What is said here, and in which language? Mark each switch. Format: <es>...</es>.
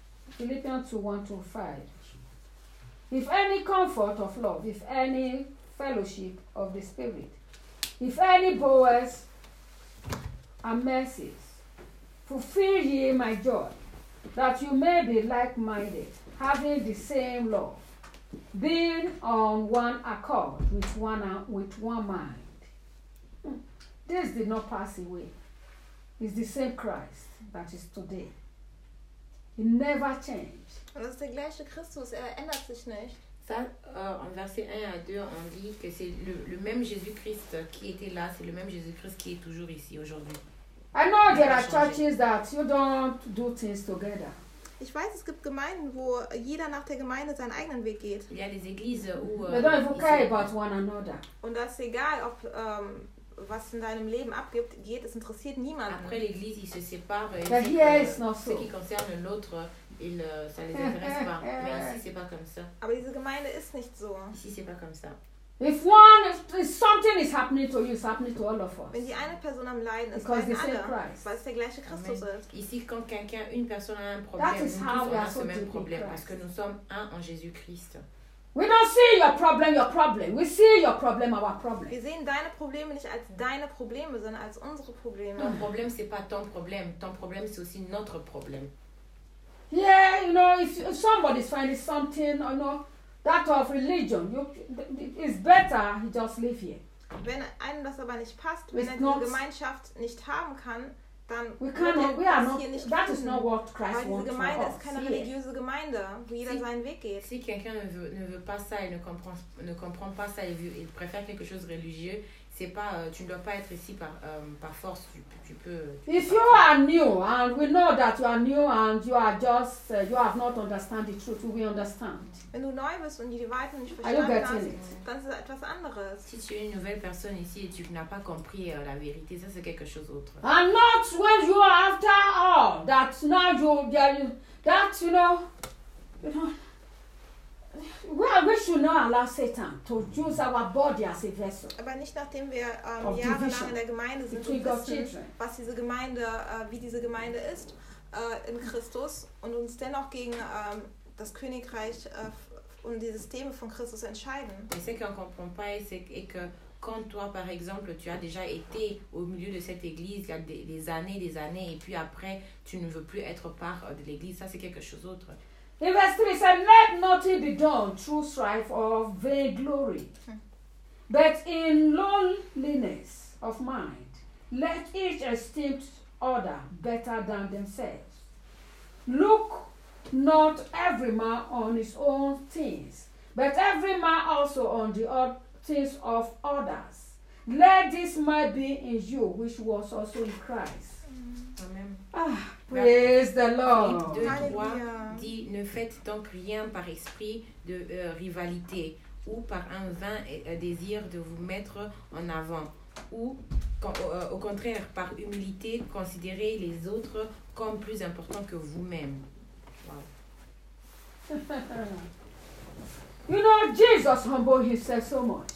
<en>Philippians 2:1-5. If any comfort of love, if any fellowship of the Spirit, if any boas and mercies, fulfill ye my joy, that you may be like-minded, having the same love, being on one accord with one mind. This did not pass away. It's the same Christ that is today. He never changed.</en> <de>Das ist der gleiche Christus, er ändert sich nicht.</de> <fr>Ça, en verset 1 à 2, on dit que c'est le même Jésus-Christ qui était là, c'est le même Jésus-Christ qui est toujours ici aujourd'hui.</fr> <en>I know there are churches that you don't do things together.</en> <de>Ich weiß, es gibt Gemeinden, wo jeder nach der Gemeinde seinen eigenen Weg geht. Ja, diese Eglise,</de> <en>they don't even care about one another.</en> <de>Und das ist egal, ob was in deinem Leben abgibt, geht, es interessiert niemanden.</de> <fr>Après l'église, ils se séparent.</fr> <en>But here it's not so.</en> <fr>Ce qui concerne l'autre, ça les intéresse pas. Mais ici, c'est pas comme ça.</fr> <de>Aber diese Gemeinde ist nicht so.</de> <fr>Ici, c'est pas comme ça.</fr> <en>If something is happening to you, it's happening to all of us.</en> <de>Wenn die eine Person am Leiden ist, dann alle. Weil es der gleiche Christus ist.</de> <fr>Ici, quand quelqu'un, une personne a un problème, nous tous avons ce même problème, parce que nous sommes un en Jésus Christ.</fr> <en>We don't see your problem. We see your problem, our problem.</en> <de>Wir sehen deine Probleme nicht als deine Probleme, sondern als unsere Probleme.</de> <fr>Ton problème, c'est pas ton problème. Ton problème, c'est aussi notre problème.</fr> <en>Yeah, you know, if somebody's finding something, you know, that of religion, it's better he just live here.</en> <de>Wenn einem das aber nicht passt, wenn er diese Gemeinschaft nicht haben kann, dann</de> <en>that is not what Christ wants.</en> <de>Diese Gemeinde ist keine religiöse Gemeinde, wo jeder seinen Weg geht.</de> <fr>Si quelqu'un ne veut pas ça, il ne comprend pas ça, il préfère quelque chose religieux, c'est pas tu ne dois pas être ici par force, tu peux.</fr> <en>If you are new and we know that you are new and you are just you have not understand the truth, we understand.</en> <de>Wenn du neu bist und die Wahrheit nicht verstanden hast, dann ist es etwas anderes.</de> <fr>Si tu es une nouvelle personne ici et tu n'as pas compris la vérité, ça c'est quelque chose d'autre.</fr> <en>And not when you are after all that now we should not allow Satan to use our body as a vessel.</en> <de>Aber nicht nachdem wir jahrelang in der Gemeinde sind, und wissen, was diese Gemeinde, wie diese Gemeinde ist in Christus und uns dennoch gegen das Königreich und die Systeme von Christus entscheiden. Ich sehe,</de> <fr>qu'on comprend pas et que quand toi par exemple tu as déjà été au milieu de cette église il y a des années et puis après tu ne veux plus être part de l'église, ça c'est quelque chose d'autre.</fr> <en>In verse 3, it says, let nothing be done through strife or vainglory, but in lowliness of mind, let each esteem other better than themselves. Look not every man on his own things, but every man also on the things of others. Let this mind be in you, which was also in Christ. Praise the Lord.</en> <fr>De droit dit, ne faites donc rien par esprit de rivalité ou par un vain désir de vous mettre en avant ou au contraire par humilité considérez les autres comme plus importants que vous-même.</fr> <en>Wow. You know, Jesus humbled himself so much.</en>